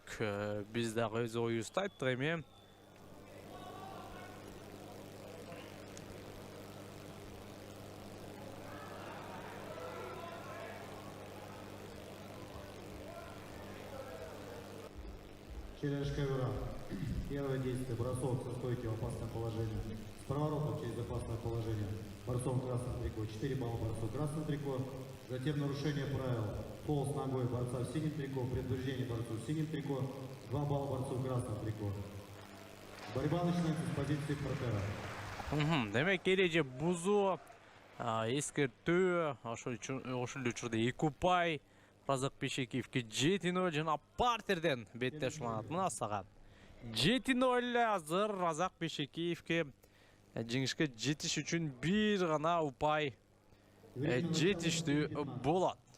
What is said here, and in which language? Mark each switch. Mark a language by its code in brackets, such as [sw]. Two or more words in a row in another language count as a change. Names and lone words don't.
[ky] Биз дагы өз оюбузду айттык эми. [ru] Челлендж ковера. Первое действие. Бросок со стойки в опасное положение. С проворотом через опасное положение. Борцом красное трико. 4 балла борцу красное трико. Затем нарушение правил. Пол с ногой борца в синем трико. Предупреждение борцу в синем трико. 2 балла борцу в красном трико. Борьба начинается с позиции партнера. [ky] Демек эреже бузуу, эскертүү, ошол учурда 2 упай Разак Бейшекеевке 7-0 жана партерден беттеш уланат. Мына сагат 7-0 азыр Разак Бейшекеевке жеңишке жетиш үчүн бир гана упай жетиштүү болот.